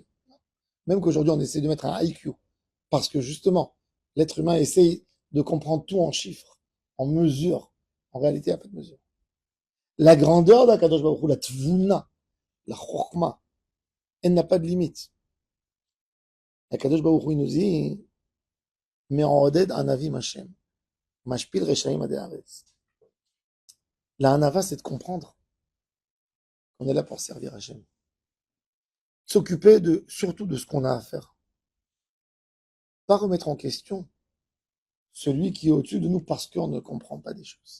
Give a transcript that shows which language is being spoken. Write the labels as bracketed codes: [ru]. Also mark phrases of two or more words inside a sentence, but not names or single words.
[fr] Même qu'aujourd'hui on essaie de mettre un IQ, parce que justement, l'être humain essaye de comprendre tout en chiffres, en mesures. En réalité, il n'y a pas de mesure. La grandeur d' [he] הקדוש ברוך הוא, [fr] la tvuna, la chokma, elle n'a pas de limite. [he] הקדוש ברוך הוא, [fr] il nous dit, mais [he] מעודד ענוים השם משפיל רשעים עדי ארץ. [fr] La hanava, c'est de comprendre qu'on est là pour servir Hashem. S'occuper surtout de ce qu'on a à faire. Pas remettre en question celui qui est au-dessus de nous parce qu'on ne comprend pas des choses.